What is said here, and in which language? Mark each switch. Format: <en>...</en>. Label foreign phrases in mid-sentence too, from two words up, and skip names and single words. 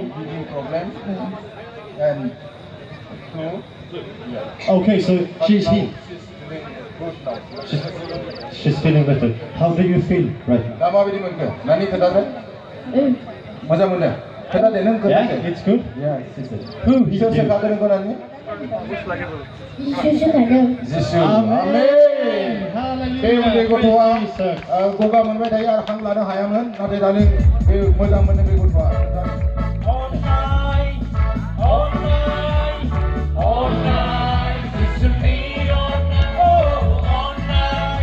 <en>problem and okay so she's healed she's feeling better how do you feel right now</en> <brx>दा माबायदि मोनखो नानि खोथादों मोजां मोनो खोथादे नों</brx> <en>yeah</en> <brx>खोथादे</brx> <en>it's good yes sister who</en> <brx>सोर</brx> <en>healed you</en> <brx>सेखागोन नोंखौ नानि जिसु</brx> <en>amen</en> <brx>बे</brx> <en>hallelujah</en> <brx>उन्दै गथ'आ</brx> <en>praise Jesus</en> <brx>गगा मोनबाय थायो आरो हां लानो हायामोन नाथाय दानि बे मोजां मोनो बे गथ'आ</brx> <en>all night, it's to me all night, oh, all night.</en>